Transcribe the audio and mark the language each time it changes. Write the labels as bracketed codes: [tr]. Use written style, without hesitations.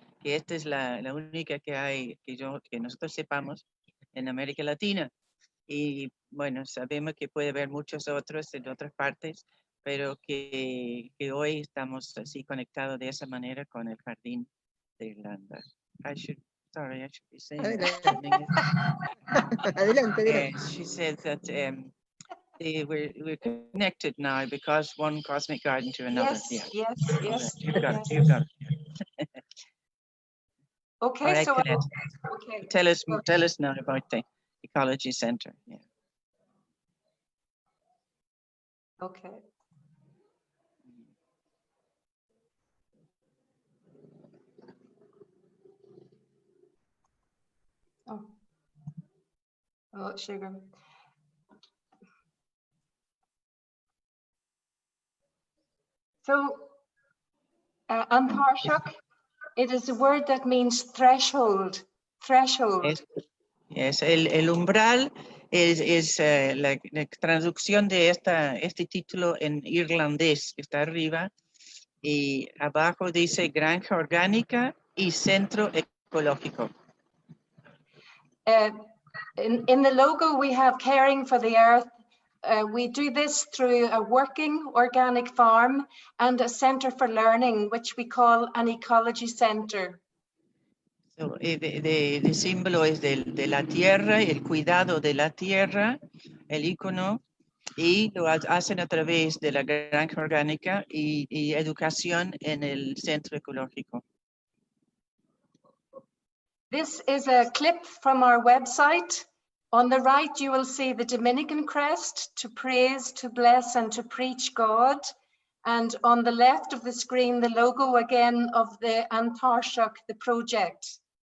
[es] Que esta es la única que hay, que nosotros sepamos, en América Latina. Y bueno, sabemos que puede haber muchos otros en otras partes, pero que hoy estamos así conectados de esa manera con el jardín de Irlanda. [en] I should be saying [es] Adelante. Adelante. [en] she said that we're connected now because one cosmic garden to another. Yes, Yeah. yes. You've got it. Okay, All right, so Colette. okay. Tell us now about the Ecology Centre. Yeah. Okay. Oh, sugar. So, Tairseach, it is a word that means threshold. Threshold. [es] Es el umbral es la traducción de este título en irlandés que está arriba y abajo dice granja orgánica y centro ecológico. [en] In the logo we have caring for the earth. We do this through a working organic farm and a centre for learning, which we call an ecology centre. [es] De símbolo es de la tierra, el cuidado de la tierra, el icono, y lo hacen a través de la granja orgánica y educación en el Centro Ecológico. [en] This is a clip from our website. On the right, you will see the Dominican crest to praise, to bless, and to preach God. And on the left of the screen, the logo again of the Tairseach, the project.